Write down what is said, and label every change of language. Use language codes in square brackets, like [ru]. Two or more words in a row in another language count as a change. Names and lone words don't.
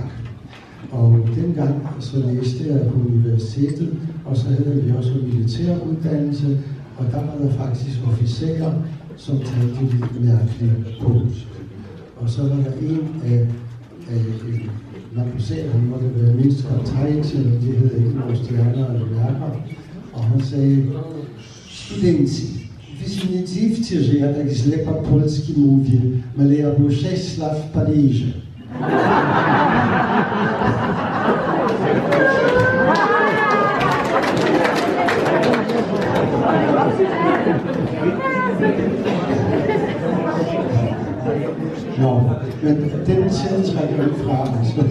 [da] Og dengang så læste jeg på universitetet, og så havde vi også militæruddannelse, og der var der faktisk officerer, som talte lidt mærkeligt polsk. Og så var der en af man kunne se, at han måtte være mindst kaptajn til, og det hedder ikke vores stjerner eller mærker. [pl] Og han sagde, studenci, [da] hvis I [pl] nie dziwcie, że ja tak źle po polski mówię, ale ja był 6 lat w Paryżu. [da] Nå, men den tiltrækker vi fra os.